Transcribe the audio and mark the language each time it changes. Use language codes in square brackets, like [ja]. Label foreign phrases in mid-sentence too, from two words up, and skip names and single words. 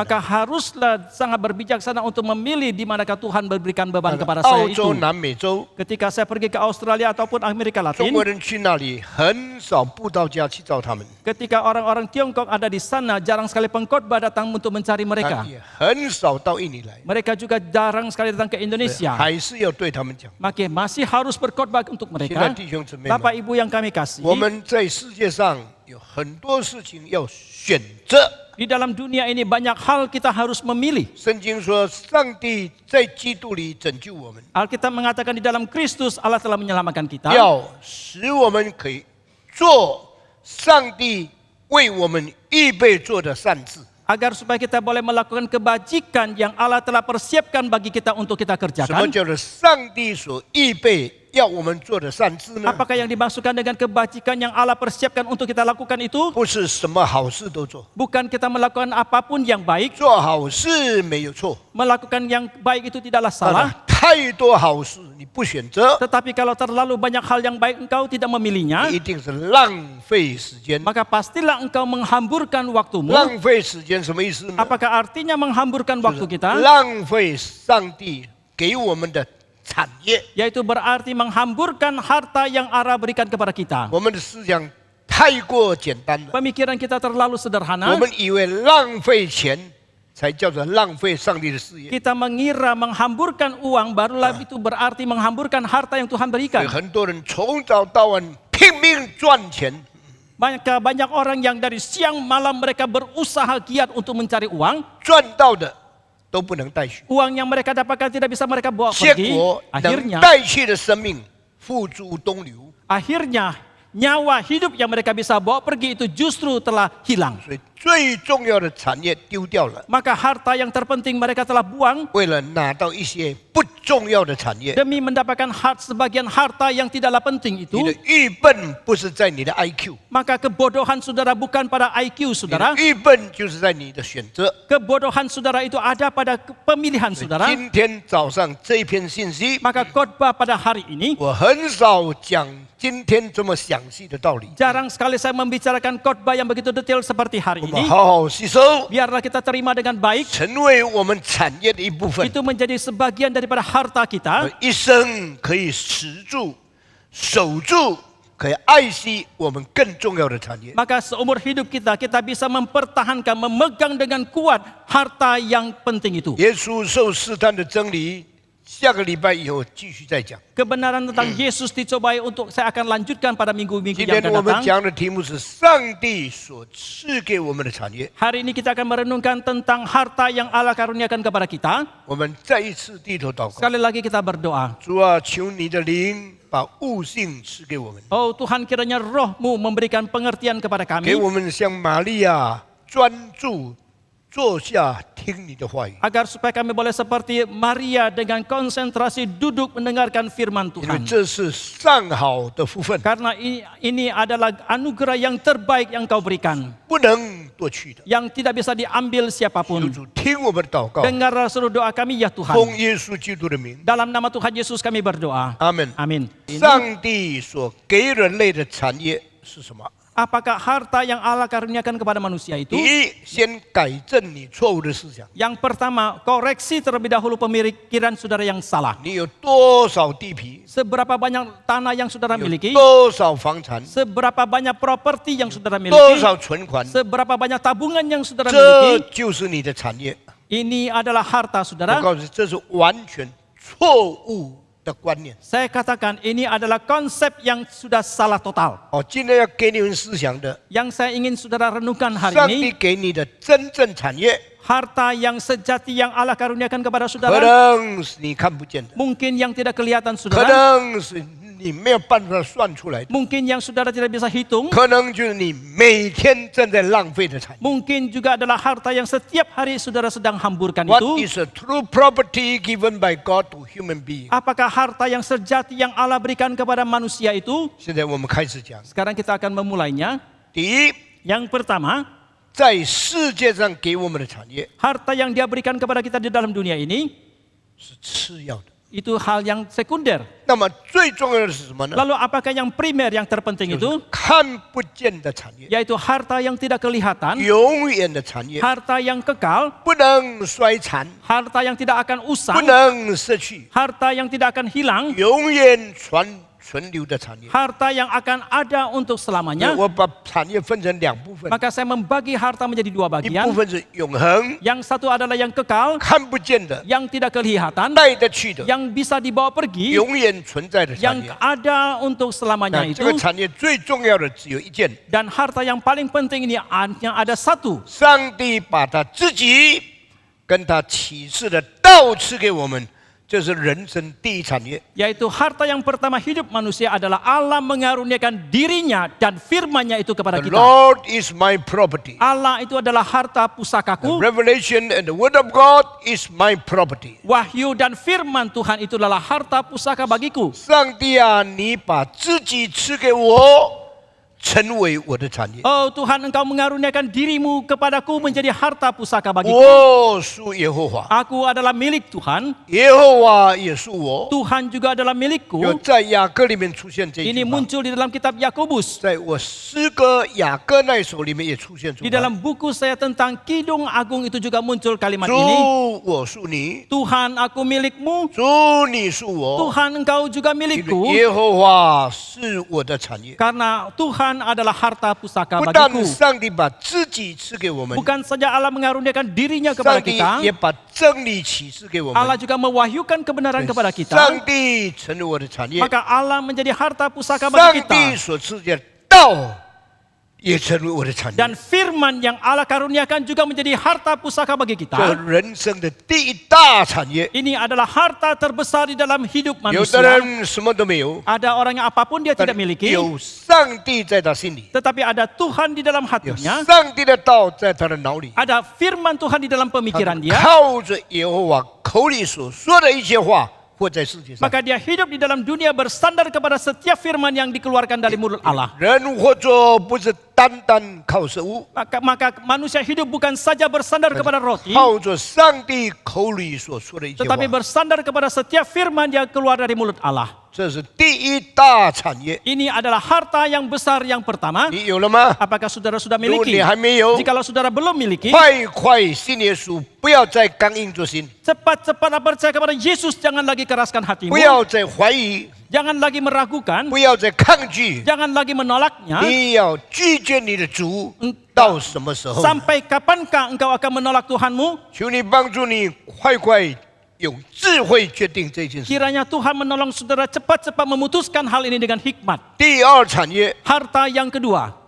[id] Maka haruslah sangat berbijaksana untuk memilih di manakah Tuhan berikan beban kepada [zh] 澳 [id] saya [zh] 洲、 [id] itu. [zh] 南美洲， [id] Ketika saya pergi ke Australia ataupun Amerika [zh] 中 [id] Latin, [zh] 国人去那里很少布道家去找他们， [id] ketika orang-orang Tiongkok ada di sana, jarang sekali pengkhotbah datang untuk mencari mereka. [zh] 也很少到印尼来， [id] Mereka juga jarang sekali datang ke Indonesia. [zh] 还是要对他们讲。 [id] Maka masih harus berkhotbah untuk [zh] 现在 [id] mereka. [zh] 弟兄姊妹们， [id] Bapak Ibu yang kami kasih, [zh] 我们在世界上有很多事情要选择。 [id] di dalam dunia ini banyak hal kita harus memilih. [zh] 圣经说，上帝在基督里拯救我们， [id] Alkitab mengatakan di dalam Kristus Allah telah menyelamatkan kita. [zh] 要使我们可以做上帝为我们预备做的善事。 [id] Agar supaya kita boleh melakukan kebajikan yang Allah telah persiapkan bagi kita untuk kita [zh] 什么 [id] kerjakan. [zh] 叫做上帝所预备要我们做的善事呢？ [id] Apakah yang dimaksudkan dengan kebajikan yang Allah persiapkan untuk kita lakukan itu? [zh] 不是什么好事都做， [id] Bukan kita melakukan apapun yang baik. [zh] 做好事没有错， [id] Melakukan yang baik itu tidaklah [zh] 当然 [id] salah. [zh] 太多好事你不选择， [id] Tetapi kalau terlalu banyak hal yang baik engkau tidak memilihnya, [zh] 你一定是浪费时间。 [id] maka pastilah engkau menghamburkan waktumu. [zh] 浪费时间什么意思呢？ [id] Apakah artinya menghamburkan waktu kita? [zh] 浪费上帝给我们的产业。 [id] Yaitu berarti menghamburkan harta yang Allah berikan kepada kita. [zh] 我们的思想太过简单了， [id] Pemikiran kita terlalu [zh] 我 [id] sederhana. [zh] 们以为浪费钱才叫做浪费上帝的事业。 [id] Kita mengira menghamburkan uang barulah itu berarti menghamburkan harta yang Tuhan [zh] 所以 [id] berikan. [zh] 很多人从早到晚拼命赚钱， [id] Banyak orang yang dari siang malam mereka berusaha giat untuk mencari uang. [zh] 赚到的都不能带去， [id] Uang yang mereka dapatkan tidak bisa mereka bawa [zh] 结 [id] pergi. [zh] 果能 [id] Akhirnya, [zh] 带去的生命付诸东流。 [id] akhirnya nyawa hidup yang mereka bisa bawa pergi itu justru telah hilang. [zh] 所以最重要的产业丢掉了， [id] Maka harta yang terpenting mereka telah buang [zh] 为了拿到一些不重要的产业。 [id] demi mendapatkan sebagian harta yang tidaklah penting [zh] 你 [id] itu. [zh] 的愚笨不是在你的 IQ， [id] Maka kebodohan saudara bukan pada IQ [zh] 你的 [id] saudara. [zh] 愚笨就是在你的选择。 [id] Kebodohan saudara itu ada pada pemilihan [zh] 所以 [id] saudara. [zh] 今天早上这一篇信息， [id] Maka khotbah pada hari ini [zh] 我很少讲今天这么详细的道理， [id] jarang sekali saya membicarakan khotbah yang begitu detail seperti hari [zh] 我们 [id] ini. [zh] 好好吸收， [id] Biarlah kita terima dengan baik. [zh] 成为我们产业的一部分， [id] Itu menjadi sebagian daripada harta kita. [zh] 一生可以持住、守住，可以爱惜我们更重要的产业。 [id] Maka seumur hidup kita bisa mempertahankan, memegang dengan kuat harta yang penting itu. [zh] 耶稣受试探的真理，下个礼拜以后继续再讲。 [id] Kebenaran tentang Yesus dicobai untuk saya akan lanjutkan pada minggu-minggu [zh] 今 [id] yang [zh] 天 [id] akan [zh] 我们 [id] datang. [zh] 讲的题目是上帝所赐给我们的产业。 [id] Hari ini kita akan merenungkan tentang harta yang Allah karuniakan kepada kita. [zh] 我们再一次低头祷告， [id] Sekali lagi kita berdoa. [zh] 主啊，求你的灵把悟性赐给我们， [id] Oh Tuhan, kiranya roh-Mu memberikan pengertian kepada [zh] 给 [id] kami. [zh] 我们像玛利亚专注坐下听你的话语， [id] agar supaya kami boleh seperti Maria dengan konsentrasi duduk mendengarkan firman [zh] 因为 [id] Tuhan. [zh] 这是上好的福分， [id] Karena ini adalah anugerah yang terbaik yang kau berikan, [zh] 不能夺去的。 [id] yang tidak bisa diambil [zh] 求 [id] siapapun. [zh] 主听我们的祷告， [id] Dengarlah seluruh doa kami ya [zh] 奉 [id] Tuhan. [zh] 耶稣基督的名， [id] Dalam nama Tuhan Yesus kami berdoa. [zh] 阿门。 [id] Amin. Ini, [zh] 上帝所给人类的产业是什么？ [id] apakah harta yang Allah karuniakan kepada manusia itu? [zh] 第一，先改正你错误的思想。 [id] Yang pertama, koreksi terlebih dahulu pemikiran saudara yang salah. [zh] 你有多少地皮？ [id] Seberapa banyak tanah yang saudara [zh] 有 [id] miliki? [zh] 多少房产？ [id] Seberapa banyak properti yang saudara [zh] 多 [id] miliki? [zh] 少存款？ [id] Seberapa banyak tabungan yang saudara [zh] 这 [id] miliki? [zh] 就是你的产业。 [id] Ini adalah harta [zh] 我 [id] saudara. [zh] 告诉你，这是完全错误的观念。 [id] Saya katakan ini adalah konsep yang sudah salah total. [zh] 哦，今天要给你们思想的， [id] Yang saya ingin saudara renungkan hari [zh] 上 [id] ini, [zh] 帝给你的真正产业， [id] harta yang sejati yang Allah karuniakan kepada [zh] 可 [id] saudara, [zh] 能是你看不见的， [id] mungkin yang tidak kelihatan [zh] 可 [id] saudara, [zh] 能是你没有办法算出来的， [id] mungkin yang saudara tidak bisa hitung, [zh] 可能就是你每天正在浪费的产业。 [id] mungkin juga adalah harta yang setiap hari saudara sedang hamburkan [en] What [id] itu. [en] is a true property given by God to human being？ [id] Apakah harta yang sejati yang Allah berikan kepada manusia itu? [zh] 现在我们开始讲。 [id] Sekarang kita akan memulainya. [zh] 第一， [id] Yang pertama, [zh] 在世界上给我们的产业 [id] harta yang Dia berikan kepada kita di dalam dunia ini [zh] 是次要的。 [id] itu hal yang sekunder. [zh] 那么最重要的是什么呢？ [id] Lalu apakah yang primer yang terpenting [zh] 就 [id] itu? [zh] 是看不见的产业， [id] Yaitu harta yang tidak kelihatan, [zh] 永远的产业， [id] harta yang kekal, [zh] 不能衰残， [id] harta yang tidak akan [zh] 不 [id] usang, [zh] 能失去， [id] harta yang tidak akan hilang, [zh] 永远存留的产业。 [id] harta yang akan ada untuk selamanya. [zh] 我把产业分成两部分， [id] Maka saya membagi harta menjadi dua [zh] 一部 [id] bagian. [zh] 分是永恒、 [id] Yang satu adalah yang kekal, [zh] 看不见的、 [id] yang tidak kelihatan, [zh] 带得去的、 [id] yang bisa dibawa pergi, [zh] 永远存在的产 [id] yang [zh] 业。 [id] ada untuk selamanya [zh] 那 [id] itu. [zh] 这个产业最重要的只有一件， [id] Dan harta yang paling penting ini hanya ada satu. [zh] 上帝把他自己跟他启示的道赐给我们，这是人生第一产业。 [id] Yaitu harta yang pertama hidup manusia adalah Allah mengaruniakan dirinya dan firman-Nya itu kepada [en] The [id] kita. [en] Lord is my property. [id] Allah itu adalah harta [en] The [id] pusakaku. [en] revelation and the word of God is my property. [id] Wahyu dan firman Tuhan itu adalah harta pusaka bagiku. [zh] 上帝啊，你把自己赐给我，成为我的产业。 [id] Oh Tuhan, Engkau mengaruniakan dirimu kepadaku menjadi harta pusaka bagiku. [zh] 我属耶和华， [id] Aku adalah milik Tuhan. [zh] 耶和华也属我。 [id] Tuhan juga adalah [zh] 就 [id] milikku. [zh] 在雅歌里面出现这一 [id] Ini [zh] 句话， [id] muncul di dalam kitab Yakobus. [zh] 在我诗歌雅歌那一首里面也出现出 [id] Di [zh] 来。 [id] dalam buku saya tentang Kidung Agung itu juga muncul kalimat [zh] 主 [id] ini. [zh] 我属你， [id] Tuhan, aku milikmu. [zh] 主你属我， [id] Tuhan, engkau juga [zh] 因为 [id] milikku. [zh] 耶和华是我的产业。 [id] Karena Tuhan adalah harta pusaka [zh] 不但 [id] bagiku. [zh] 上帝把自己赐给我们， [id] Bukan saja Allah mengaruniakan dirinya kepada [zh] 上帝 [id] kita, [zh] 也把真理启示给我 [id] Allah [zh] 们。 [id] juga mewahyukan kebenaran kepada kita. [zh] 上帝成为我的产业， [id] Maka Allah menjadi harta pusaka [zh] 上 [id] bagi [zh] 帝 [id] kita. [zh] 所赐的道也成为我的产业。 [id] Dan firman yang Allah karuniakan juga menjadi harta pusaka bagi [zh] 这 [id] kita. [zh] 人生的第一大产业。 [id] Ini adalah harta terbesar di dalam hidup [zh] 有的 [id] manusia. [zh] 人什么都没有， [id] Ada orang yang apapun dia [zh] 但 [id] tidak miliki, [zh] 有上帝在他心里， [id] tetapi ada Tuhan di dalam [zh] 有 [id] hatinya, [zh] 上帝的道在他的脑里。 [id] ada firman Tuhan di dalam [zh] 他 [id] pemikiran dia, [zh] 靠着耶和华口里所说的一些话，活在世界上。 [id] maka dia hidup di dalam dunia bersandar kepada setiap firman yang dikeluarkan dari mulut Allah. [zh] 人活着不是单单靠食物， [id] Maka manusia hidup bukan saja bersandar kepada roti, [zh] 靠着上帝口里所说的一些话 [id] tetapi，bersandar kepada setiap firman yang keluar dari mulut Allah. [zh] 这是第一大产业。 [id] Ini adalah harta yang besar yang pertama. [zh] 你有了吗？ [id] Apakah saudara sudah [zh] 如果 [id] miliki? [zh] 你还没有， [id] Jikalau saudara belum miliki, [zh] 快信耶稣，不要再刚硬着心， [id] cepat-cepatlah percaya kepada Yesus. Jangan lagi keraskan [zh] 不 [id] hatimu. [zh] 要再怀疑， [id] Jangan lagi meragukan. [zh] 不要再抗拒， [id] Jangan lagi menolaknya. [zh] 你要拒绝你的主，到什么时候？ [id] Sampai kapankah engkau akan menolak Tuhanmu? [zh] 求你帮助你，快用智慧决定这件事。 [id] Kiranya Tuhan menolong saudara cepat-cepat memutuskan hal ini dengan hikmat. [zh] 第二产业， [id] Harta yang kedua,